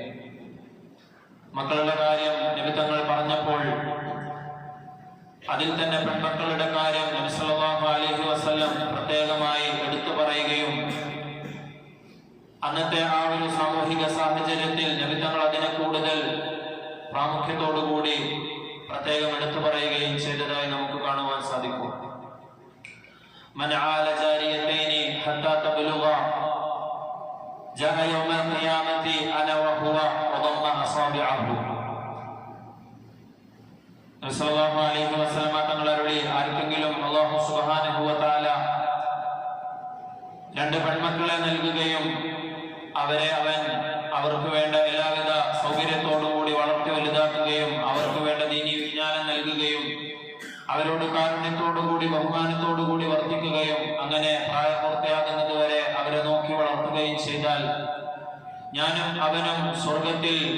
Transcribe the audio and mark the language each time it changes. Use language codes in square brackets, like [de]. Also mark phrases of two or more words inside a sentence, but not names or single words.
[ml] മക്കളുടെ കാര്യം നബി തങ്ങൾ പറഞ്ഞപ്പോൾ അതിൽ തന്നെ പെൺമക്കളുടെ കാര്യം നബി [ar] صلى الله عليه وسلم [ml] പ്രത്യേകമായി എടുത്തു പറയുകയും അന്നത്തെ ആ ഒരു സാമൂഹിക സാഹചര്യത്തിൽ നബി തങ്ങൾ അതിനെ കൂടുതൽ പ്രാമുഖ്യത്തോടുകൂടി പ്രത്യേകം എടുത്തു പറയുകയും ചെയ്തതായി നമുക്ക് കാണുവാൻ സാധിക്കും. [ar] من عال جاريتين حتى تبلغا جاء يوم القيامة أنا وهو وضم أصابعه. صلى الله عليه وسلم [ml] തങ്ങൾ അരുളി, ആർക്കെങ്കിലും [ar] الله سبحانه وتعالى [ml] രണ്ട് പെൺമക്കളെ നൽകുകയും അവരെ അവൻ അവർക്ക് വേണ്ട എല്ലാവിധ സൗകര്യത്തോടുകൂടി വളർത്തി വലുതാക്കുകയും അവർക്ക് വേണ്ട ദീനി വിജ്ഞാനം നൽകുകയും അവരോട് കാരുണ്യത്തോടുകൂടി ബഹുമാനത്തോടുകൂടി വർദ്ധിക്കുകയും അങ്ങനെ പ്രായപൂർത്തിയാകുന്നത് വരെ അവരെ നോക്കി വളർത്തുകയും ചെയ്താൽ ഞാനും അവനും സ്വർഗത്തിൽ